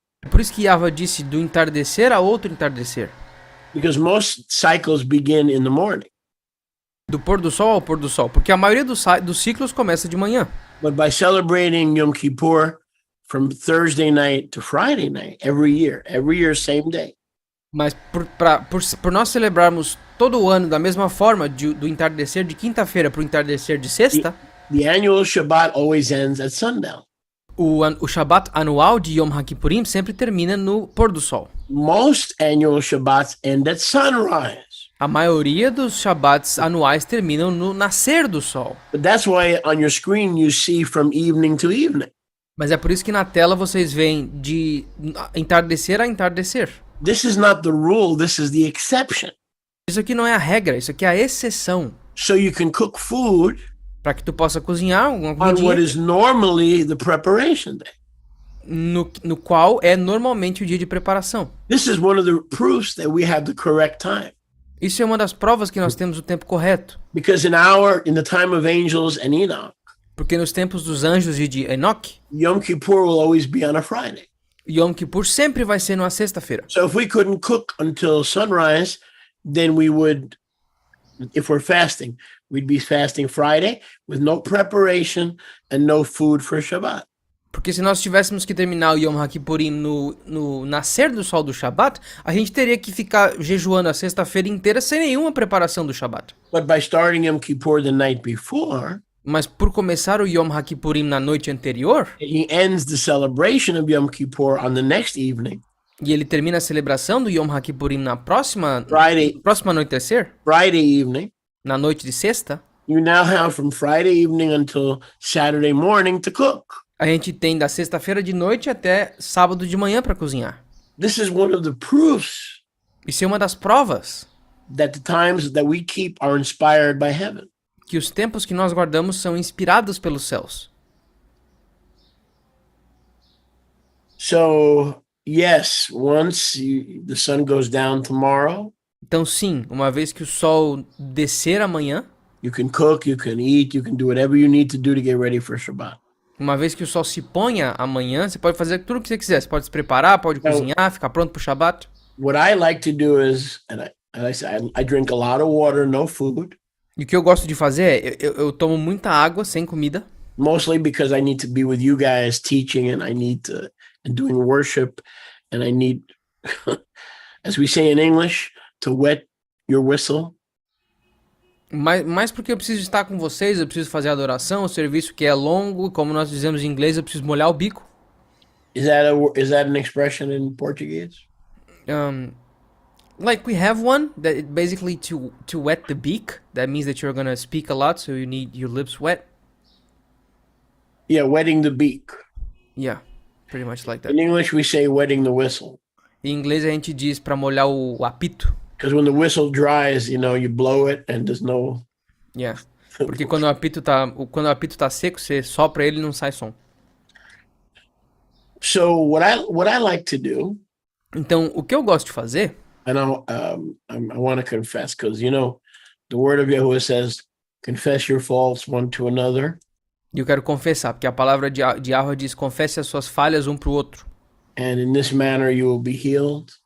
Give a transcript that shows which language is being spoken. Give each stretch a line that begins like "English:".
Portuguese: é por isso que Yahweh disse do entardecer a outro entardecer.
English: Because most cycles begin in the morning.
Portuguese: Do pôr do sol ao pôr do sol. Porque a maioria dos ciclos começa de manhã.
English: But by celebrating Yom Kippur from Thursday night to Friday night, every year, same day.
Portuguese: Mas por nós celebrarmos todo o ano da mesma forma, do entardecer de quinta-feira para o entardecer de sexta,
English: The annual Shabbat always ends at sundown.
Portuguese: o Shabat anual de Yom HaKippurim sempre termina no pôr do sol.
English: Most annual Shabbats end at sunrise.
Portuguese: A maioria dos Shabats anuais terminam no nascer do sol.
English: But that's why on your screen you see from evening to evening.
Portuguese: Mas é por isso que na tela vocês veem de entardecer a entardecer.
English: This is not the rule, this is the exception.
Portuguese: Isso aqui não é a regra, isso aqui é a exceção.
English: So you can cook food
Portuguese: Para que tu possa cozinhar alguma
English: on what
Portuguese: comidinha
English: is normally the preparation day.
Portuguese: no qual é normalmente o dia de preparação.
English: This is one of the proofs that we have the correct time.
Portuguese: Isso é uma das provas que nós temos o tempo correto.
English: Because in the time of angels and Enoch,
Portuguese: Porque nos tempos dos anjos e de Enoque,
English: Yom Kippur will always be on a Friday.
Portuguese: Yom Kippur sempre vai ser numa sexta-feira.
English: So if we couldn't cook until sunrise, then we would, if we're fasting, we'd be fasting Friday with no preparation and no food for Shabbat.
Portuguese: Porque se nós tivéssemos que terminar o Yom HaKippurim no nascer do sol do Shabat, a gente teria que ficar jejuando a sexta-feira inteira sem nenhuma preparação do Shabat.
English: But by starting Yom Kippur the night before,
Portuguese: Mas por começar o Yom HaKippurim na noite anterior,
English: he ends the celebration of Yom Kippur on the next evening,
Portuguese: e ele termina a celebração do Yom HaKippurim na próxima anoitecer,
English: Friday evening,
Portuguese: na noite de sexta,
English: you now have from Friday evening until Saturday morning to cook.
Portuguese: a gente tem da sexta-feira de noite até sábado de manhã para cozinhar.
English: This is one of the proofs
Portuguese: Isso é uma das provas
English: that the times that we keep are inspired by heaven.
Portuguese: que os tempos que nós guardamos são inspirados pelos céus.
English: So, yes, the sun goes down tomorrow,
Portuguese: Então sim, uma vez que o sol descer amanhã,
English: you can cook, you can eat, you can do whatever you need to do to get ready for Shabbat.
Portuguese: uma vez que o sol se ponha amanhã, você pode fazer tudo o que você quiser. Você pode se preparar, pode cozinhar, ficar pronto pro Shabat.
English: What I like to do is, I drink a lot of water, no food,
Portuguese: E o que eu gosto de fazer é, eu tomo muita água sem comida,
English: mostly because I need to be with you guys teaching and and doing worship, and I need, as we say in English, to wet your whistle.
Portuguese: mas porque eu preciso estar com vocês, eu preciso fazer adoração, o serviço que é longo, como nós dizemos em inglês, eu preciso molhar o bico.
English: Is that an expression in Portuguese? Like we have one that it basically to wet the beak. That means that you're gonna speak a lot, so you need your lips wet. Yeah, wetting the beak. Yeah, pretty much like that. In English, we say wetting the whistle.
Portuguese: Em inglês a gente diz pra molhar o apito.
English: Because when the whistle dries, you blow it and there's no. Yeah.
Portuguese: Porque quando o apito tá seco, você sopra ele e não sai som.
English: So what I like to do,
Portuguese: Então, o que eu gosto de fazer,
English: and I want to confess, because the word of Yahuwah says, confess your faults one to another.
Portuguese: e eu quero confessar, porque a palavra de Yahweh diz, confesse as suas falhas um pro outro.
English: And in this manner you will be healed.